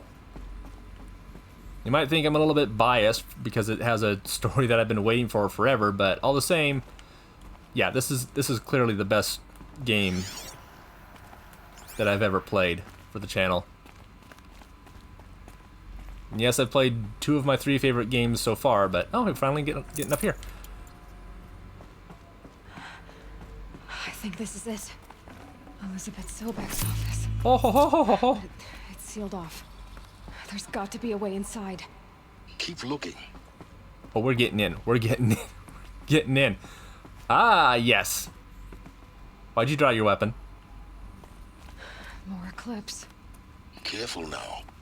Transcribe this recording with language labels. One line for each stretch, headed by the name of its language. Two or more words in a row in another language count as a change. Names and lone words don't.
English: You might think I'm a little bit biased because it has a story that I've been waiting for forever, but all the same, yeah, this is clearly the best game that I've ever played for the channel. And yes, I've played 2 of my 3 favorite games so far, but oh, I'm finally getting up here. I think this is it. Elisabet Sobek's office. Oh, ho, ho, ho, ho, ho. It's sealed off. There's got to be a way inside. Keep looking. Oh, we're getting in. We're getting in. Getting in. Ah, yes. Why'd you draw your weapon? More Eclipse. Careful now.